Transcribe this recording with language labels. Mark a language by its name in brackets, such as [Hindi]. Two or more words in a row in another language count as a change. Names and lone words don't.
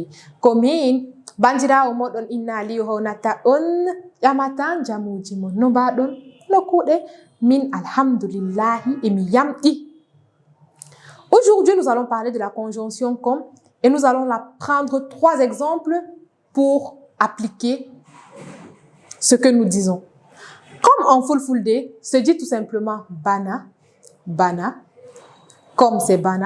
[Fula] Komin bandirawo moɗon Inna Aliyu hownata on ƴamata jamuji mon. No mbaɗon no kuuɗe? Min alhamdulillahi emi yamɗi. [French] Aujourd'hui, nous allons parler de la conjonction comme et nous allons la prendre 3 exemples pour appliquer ce que nous disons. Comme en Fulfulde, se dit tout simplement bana, bana, comme c'est bana.